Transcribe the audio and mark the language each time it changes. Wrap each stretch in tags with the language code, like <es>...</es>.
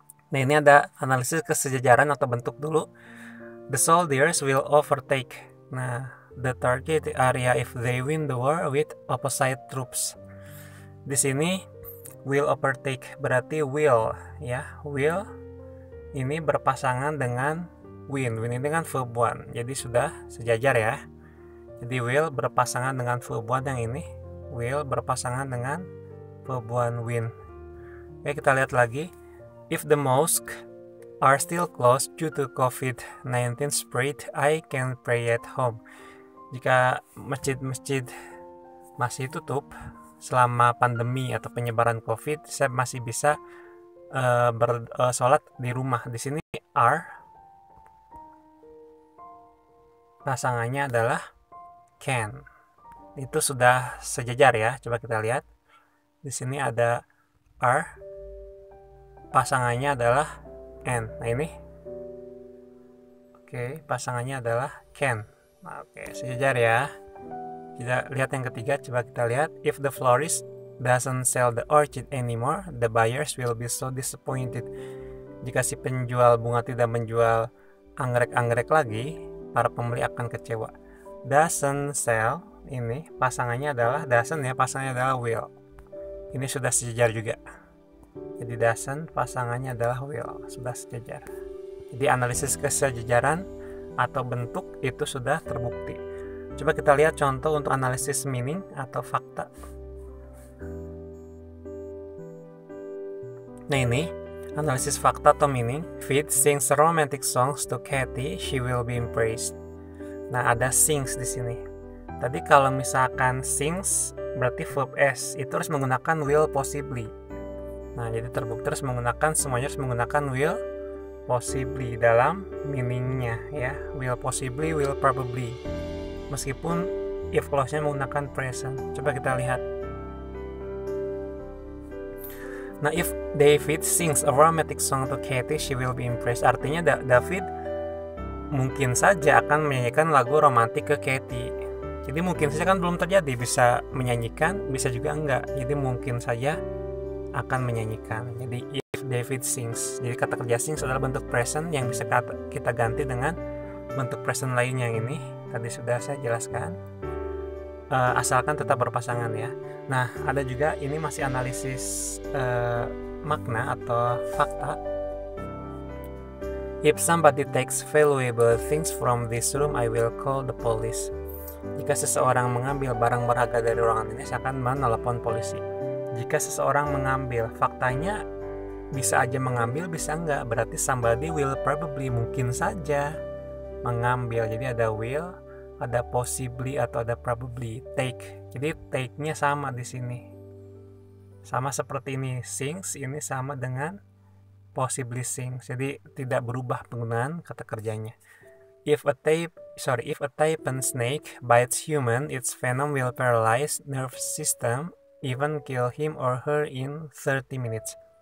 <id>Nah, ini ada analisis kesejajaran atau bentuk dulu.</id> <en>The soldiers will overtake the target area if they win the war with opposite troops.</en> <id>Di sini</id> <en>will overtake</en> <id>berarti will ya. Will ini berpasangan dengan win. Win ini dengan verb 1. Jadi sudah sejajar ya. Jadi will berpasangan dengan verb 1 yang ini. Will berpasangan dengan verb 1 win. Oke, kita lihat lagi.</id> <en>If the mosque are still closed due to COVID-19 spread, I can pray at home.</en> <id>Jika masjid-masjid masih tutup selama pandemi atau penyebaran COVID, saya masih bisa bersolat di rumah. Di sini are pasangannya adalah can. Itu sudah sejajar ya. Coba kita lihat. Di sini ada are, pasangannya adalah and. Nah, ini. Oke, pasangannya adalah can. Nah, oke, sejajar ya. Kita lihat yang ketiga, coba kita lihat.</id> <en>If the florist doesn't sell the orchid anymore, the buyers will be so disappointed.</en> <id>Jika si penjual bunga tidak menjual anggrek-anggrek lagi, para pembeli akan kecewa. Doesn't sell, ini pasangannya adalah doesn't ya, pasangannya adalah will. Ini sudah sejajar juga. Jadi doesn't pasangannya adalah will, sudah sejajar. Jadi analisis kesejajaran atau bentuk itu sudah terbukti. Coba kita lihat contoh untuk analisis meaning atau fakta. Nah, ini analisis fakta atau meaning.</id> <en>Fitz sings romantic songs to Katie, she will be impressed.</en> <id>Nah, ada sings di sini. Tadi kalau misalkan sings berarti verb s, itu harus menggunakan will possibly. Nah, jadi terbukti harus menggunakan, semuanya harus menggunakan</id> <en>will possibly</en> <id>dalam meaningnya ya.</id> <en>Will possibly, will probably.</en> <id>Meskipun if clause-nya menggunakan present. Coba kita lihat. Nah,</id> <en>if David sings a romantic song to Katie, she will be impressed.</en> <id>Artinya David mungkin saja akan menyanyikan lagu romantik ke Katie. Jadi mungkin saja kan belum terjadi, bisa menyanyikan, bisa juga enggak. Jadi mungkin saja akan menyanyikan. Jadi</id> <en>if David sings.</en> <id>Jadi kata kerja sings adalah bentuk present yang bisa kita ganti dengan bentuk present lainnya yang ini. Tadi sudah saya jelaskan. Asalkan tetap berpasangan ya. Nah, ada juga ini masih analisis makna atau fakta.</id> <en>If somebody takes valuable things from this room, I will call the police.</en> <id>Jika seseorang mengambil barang berharga dari ruangan ini, saya akan menelepon polisi. Jika seseorang mengambil, faktanya bisa aja mengambil, bisa enggak. Berarti</id> <en>somebody will probably,</en> <id>mungkin saja mengambil. Jadi ada will, ada possibly atau ada probably. Take. Jadi take-nya sama di sini. Sama seperti ini, sings ini sama dengan</id> <en>possibly sings.</en> <id>Jadi tidak berubah penggunaan kata kerjanya.</id> <en>If a typhon snake bites human, its venom will paralyze nerve system, even kill him or her in 30 minutes.</en>